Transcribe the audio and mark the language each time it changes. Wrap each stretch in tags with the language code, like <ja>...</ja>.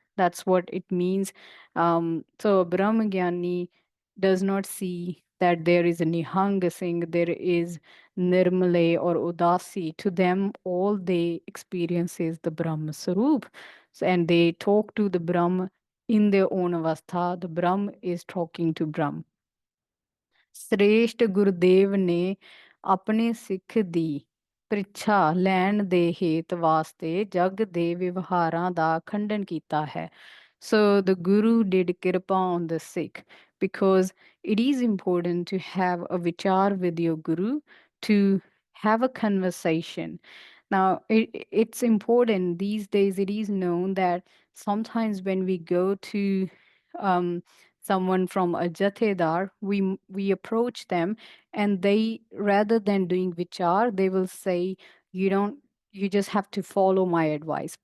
<en>That's what it means. So Brahmagyani does not see that there is a Nihanga Singh, there is Nirmale or Udasi. To them, all they experience is the Brahma Sarup. So, and they talk to the Brahma in their own avastha. The Brahma is talking to Brahma.</en> <pa>ਸ੍ਰੇਸ਼ਟ ਗੁਰਦੇਵ ਨੇ ਆਪਣੇ ਸਿੱਖ ਦੀ ਪ੍ਰੀਖਿਆ ਲੈਣ ਦੇ ਹੇਤ ਵਾਸਤੇ ਜਗ ਦੇ ਵਿਵਹਾਰਾਂ ਦਾ ਖੰਡਨ ਕੀਤਾ ਹੈ।</pa> <en>So the Guru did kirpa on the Sikh, because it is important to have a vichar with your Guru, to have a conversation. Now, it's important these days. It is known that sometimes when we go to um, someone from a jathedar, we approach them, and they, rather than doing vichar, they will say, you just have to follow my advice.</en>